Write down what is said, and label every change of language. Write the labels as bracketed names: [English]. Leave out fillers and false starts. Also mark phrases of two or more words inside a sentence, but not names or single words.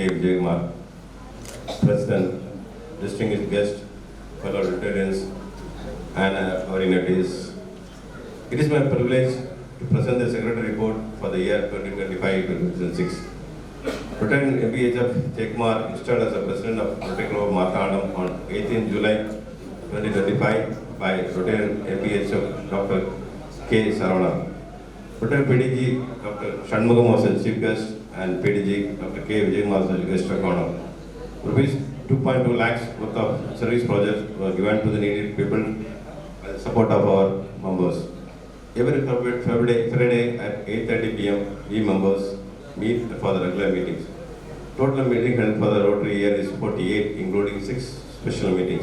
[English] Vijaykumar, President, distinguished guest, fellow Rotarians and our dignitaries. It is my privilege to present the secretary report for the year 2025-2026. Rotarian MPHF Jaykumar installed as the president of Rotary Club Marthandam on 18 July 2025 by Rotarian MPHF Dr. K. Saravana. Rotary PDG Dr. Shanmugam was the chief guest and PDG Dr. K. Vijay was the guest of honor. Rupees 2.2 lakhs worth of service projects were given to the needy people by the support of our members. Every Friday at 8:30 p.m. we members meet for the regular meetings. Total meeting held for the Rotary year is 48, including 6 special meetings.